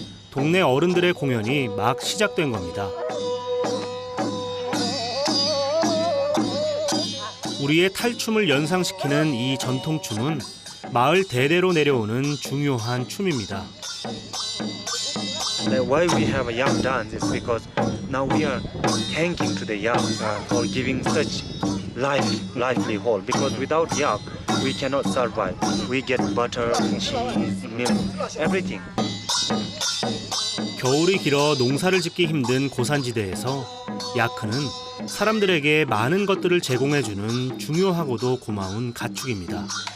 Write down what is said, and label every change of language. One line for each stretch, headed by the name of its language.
Korean: 동네 어른들의 공연이 막 시작된 겁니다. 우리의 탈춤을 연상시키는 이 전통춤은 마을 대대로 내려오는 중요한 춤입니다.
English: Why we have a young dance is because now we are thanking to the young for giving such livelihood. Because without yak, we cannot survive. We get butter, cheese, milk, everything.
Korean: 겨울이 길어 농사를 짓기 힘든 고산지대에서 야크는 사람들에게 많은 것들을 제공해주는 중요하고도 고마운 가축입니다.